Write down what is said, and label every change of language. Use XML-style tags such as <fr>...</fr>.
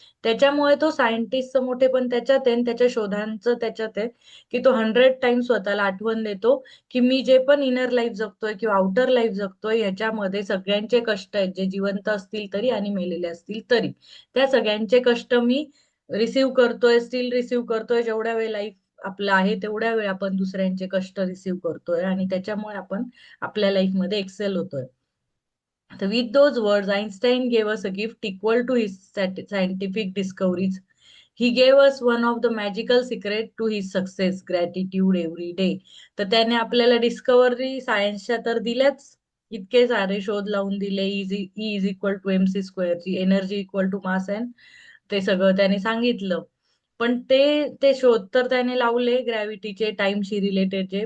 <mr>त्याच्यामुळे तो सायंटिस्टचं मोठे पण त्याच्यात आहे आणि त्याच्या शोधांचं त्याच्यात आहे की तो 100 टाइम्स स्वतःला आठवण देतो की मी जे पण इनर लाईफ जगतोय किंवा आउटर लाईफ जगतोय याच्यामध्ये सगळ्यांचे कष्ट आहेत, जे जिवंत असतील तरी आणि मेलेले असतील तरी. त्या सगळ्यांचे कष्ट मी रिसीव्ह करतोय, स्टील रिसीव्ह करतोय. जेवढ्या वेळ लाईफ आपलं आहे तेवढ्या वेळ आपण दुसऱ्यांचे कष्ट रिसीव्ह करतोय आणि त्याच्यामुळे आपण आपल्या लाईफमध्ये एक्सेल होतोय.</mr> <en>So with those words, Einstein gave us a gift equal to his scientific discoveries. He gave us one of the magical secret to his success, gratitude every day.</en> <mr>तर त्याने आपल्याला डिस्कव्हरी सायन्सच्या तर दिल्याच, इतके सारे शोध लावून दिले.</mr> <en>E is equal to M C स्क्वेअरची, energy equal to mass and</en> <mr>ते सगळं त्याने सांगितलं. पण ते ते शोध तर त्याने लावले ग्रॅव्हिटीचे, टाइमशी रिलेटेडचे.</mr>